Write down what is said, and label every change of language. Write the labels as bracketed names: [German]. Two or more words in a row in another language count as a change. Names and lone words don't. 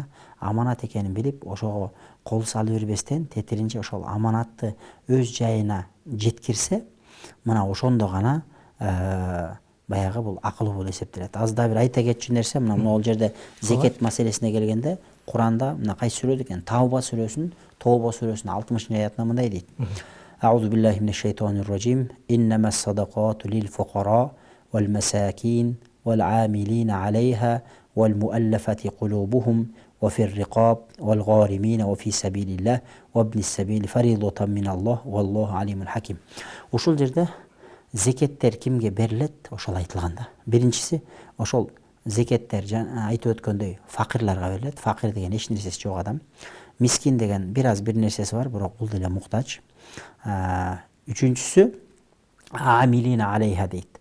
[Kyrgyz] Аманат экенин билип, ошого кол салып бербестен, тетиринче ошол аманатты өз жайына жеткирсе, мына ошондо гана баягы бул акылуу болуп эсептелет. Аз да бир айта кетчү нерсе, мына ол жерде зекет маселесине келгенде, Куранда мына кайсы сүрөдө экен? Тауба сүрөсүнүн 60-аятында мындай дейт. [Arabic] أعوذ بالله من الشيطان الرجيم. إنما الصدقات للفقراء والمساكين والعاملين عليها والمؤلفة قلوبهم وفي الرقاب والغارمين وفي سبيل الله وابن السبيل فريضة من الله والله عليم حكيم. [Kyrgyz] Ушул жерде зекеттер кимге берилет ошол айтылганда. Биринчиси ошол зекеттер айтып өткөндөй факырларга берилет. Факыр деген эч нерсеси жок адам. Мискин деген бир нерсеси бар, бирок бул деле муктаж. Үчүнчүсү [Arabic] العاملين عليها [Kyrgyz] дейт.